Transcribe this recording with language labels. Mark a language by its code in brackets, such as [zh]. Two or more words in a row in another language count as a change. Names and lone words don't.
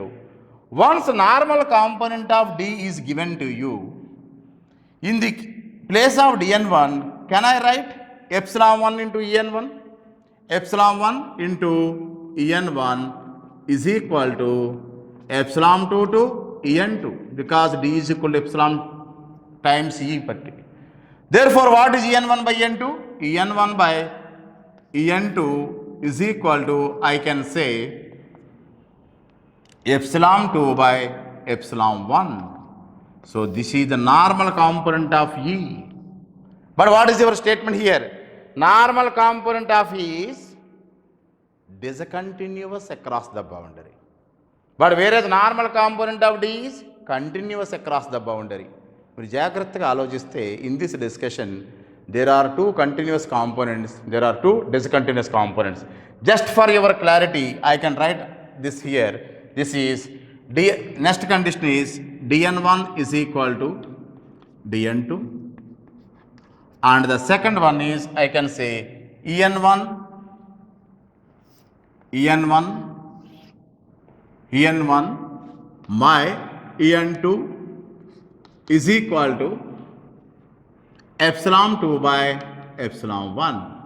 [en] Once normal component of D is given to you, in the place of dn1, can I write epsilon 1 into en1? Epsilon 1 into en1 is equal to epsilon 2 to en2, because D is equal to epsilon times E particular. Therefore, what is en1 by en2? en1 by en2 is equal to, I can say, epsilon 2 by epsilon 1. So this is the normal component of E. But what is your statement here? Normal component of E is discontinuous across the boundary. But whereas normal component of D is continuous across the boundary. [te] మీరు జాగ్రత్తగా ఆలోచిస్తే, [en] in this discussion there are two continuous components, there are two discontinuous components. Just for your clarity, I can write this here. This is next condition is dn1 is equal to dn2, and the second one is I can say en1 En1 En1 my En2 is equal to epsilon 2 by epsilon 1.